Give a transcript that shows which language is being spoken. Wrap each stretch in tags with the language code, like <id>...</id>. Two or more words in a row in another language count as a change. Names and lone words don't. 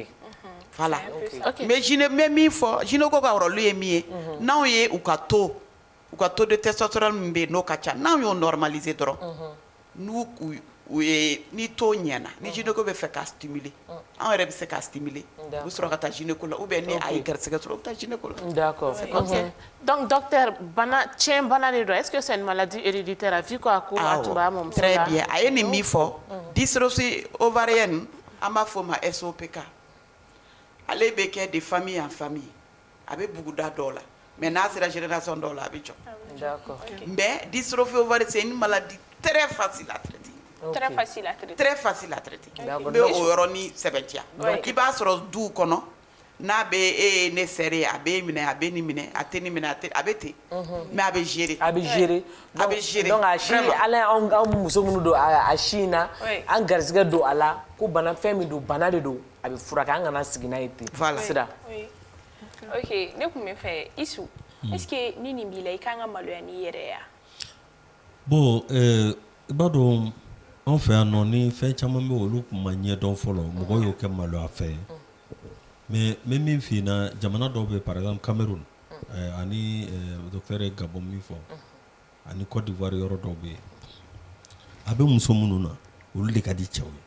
<bm>voilà mais min fɔ gynéco ka rôle ye min ye n'anw ye u ka</bm> <fr>taux de testostérone</fr> <bm>min bɛ yen n'o ka ca n'anw y'o normaliser dɔrɔn ni taux ɲɛna ni gynéco bɛ fɛ k'a stimuler anw yɛrɛ bɛ se k'a stimuler u bɛ sɔrɔ ka taa gynéco la</bm> <fr>ou bien</fr> <bm>ni a ye garisɛgɛ sɔrɔ u bɛ taa gynéco la.</bm> <fr>D'accord.</fr> <bm>Donc docteur tiɲɛ bana de don</bm> <fr>est-ce que c'est une maladie héréditaire vu</fr> <bm>ko a ko a tun b'a mɔmuso la.</bm> <fr>Très bien</fr> <bm>a ye nin min fɔ</bm> <fr>dystrophie ovarienne</fr> <bm>an b'a fɔ o ma SOPK ale bɛ kɛ</bm> <fr>de famille en famille</fr> <bm>a bɛ buguda dɔw la mais n'a sera génération dɔw la a bɛ jɔ.</bm> <fr>D'accord. Mais dystrophie ovarienne c'est une maladie très facile à traiter. Très facile à traiter. Très facile à traiter.</fr> <bm>N bɛ o yɔrɔnin sɛbɛntiya i b'a sɔrɔ duw kɔnɔ n'a bɛ e ye ne sɛre a bɛ minɛ a bɛ nin minɛ a tɛ nin minɛ a bɛ ten mais a bɛ gérer. A bɛ gérer. donc a si ala y'an muso minnu don a si in na an garisɛgɛ don a la ko bana fɛn min don bana de don a bɛ furakɛ an kana sigi n'a ye ten.</bm> <fr>Voilà.</fr> <bm>Sira. Ok ne tun bɛ fɛ Isu</bm> <fr>est-ce que</fr> <bm>ni nin b'i la i kan ka maloya n'i yɛrɛ ye. Bon i b'a dɔn an fɛ yan nɔ ni fɛn caman bɛ olu tun ma ɲɛdɔn fɔlɔ mɔgɔw y'o kɛ maloya fɛ mais n bɛ min f'i ɲɛna jamana dɔw bɛ</bm> <fr>par exemple</fr> <bm>Cameroun ani docteur ye Gabon min fɔ ani Côte d'Ivoire yɔrɔ dɔw bɛ yen a bɛ muso minnu na olu de ka di cɛw ye.</bm>